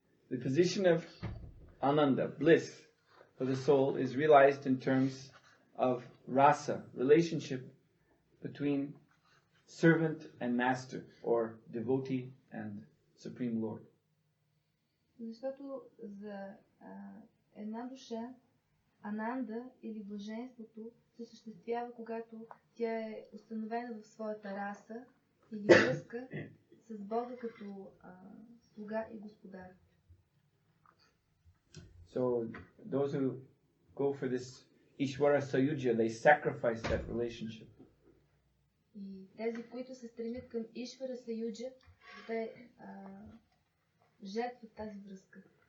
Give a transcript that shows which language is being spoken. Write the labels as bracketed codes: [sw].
[en] The position of Ananda, bliss, for the soul is realized in terms of rasa, relationship between servant and master, or devotee and Supreme Lord. [bg] Защото за една душа Ананда или блаженството се осъществява, когато тя е установена в своята раса или връзка с Бога като слуга и господар. [en] So those who go for this Ishvara Sayuja, they sacrifice that relationship. [bg] И тези, които се стремят към Ишвара Саюджа, те жертват тази връзка.